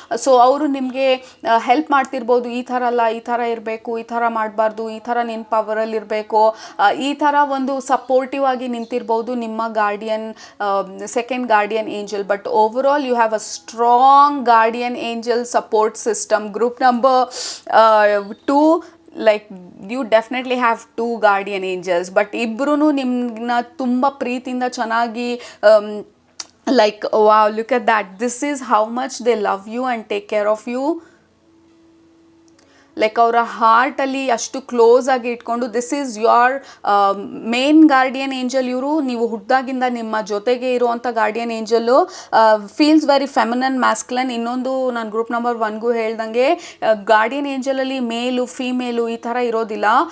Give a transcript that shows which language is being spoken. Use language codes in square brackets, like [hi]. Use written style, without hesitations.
[kn] So ಅವರು ನಿಮಗೆ help ಮಾಡ್ತಿರ್ಬೋದು. ಈ ಥರ ಅಲ್ಲ, ಈ ಥರ ಇರಬೇಕು, ಈ ಥರ ಮಾಡಬಾರ್ದು, ಈ ಥರ ನಿನ್ನ ಪವರಲ್ಲಿ ಇರಬೇಕು, ಈ ಥರ ಒಂದು ಸಪೋರ್ಟಿವ್ ಆಗಿ ನಿಂತಿರ್ಬೋದು ನಿಮ್ಮ guardian, second guardian angel. [en] But overall you have a strong guardian angel support system. Group number 2, like you definitely have 2 guardian angels. [kn] But ಇಬ್ಬರೂ ನಿಮ್ಮನ್ನ ತುಂಬ ಪ್ರೀತಿಯಿಂದ ಚೆನ್ನಾಗಿ, [en] like wow, look at that, this is how much they love you and take care of you. [kn] Like ಅವರ ಹಾರ್ಟಲ್ಲಿ ಅಷ್ಟು close ಆಗಿ ಇಟ್ಕೊಂಡು, [en] this is your main guardian angel [kn] ಇವರು. ನೀವು ಹುಟ್ಟಿದಾಗಿಂದ ನಿಮ್ಮ ಜೊತೆಗೆ ಇರುವಂಥ ಗಾರ್ಡಿಯನ್ ಏಂಜಲ್ಲು [en] Feels very feminine, masculine. [kn] ಇನ್ನೊಂದು ನಾನು ಗ್ರೂಪ್ ನಂಬರ್ 1ಗೂ ಹೇಳ್ದಂಗೆ, ಗಾರ್ಡಿಯನ್ ಏಂಜಲಲ್ಲಿ ಮೇಲು ಫೀಮೇಲು ಈ ಥರ ಇರೋದಿಲ್ಲ.